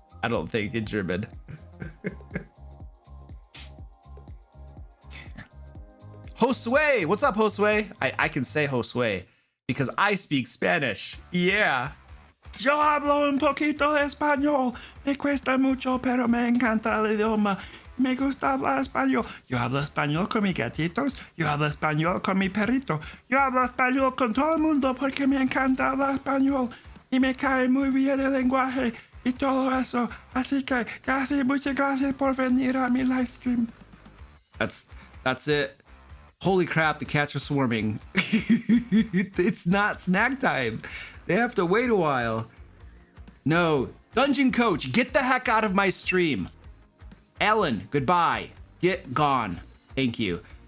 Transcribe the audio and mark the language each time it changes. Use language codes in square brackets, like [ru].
[en] I don't think in German. Josue, what's up, Josue? I can say Josue because I speak Spanish. Yeah. [es] Yo hablo un poquito de español. Me cuesta mucho, pero me encanta el idioma. Me gusta hablar español. Yo hablo español con mis gatitos. Yo hablo español con mi perrito. Yo hablo español con todo el mundo porque me encanta hablar español. Y me cae muy bien el lenguaje y todo eso. Así que muchas gracias por venir a mi live stream. [en] That's it. Holy crap, the cats are swarming. It's not snack time. They have to wait a while. No. Dungeon Coach, get the heck out of my stream. Alan, goodbye. Get gone. Thank you.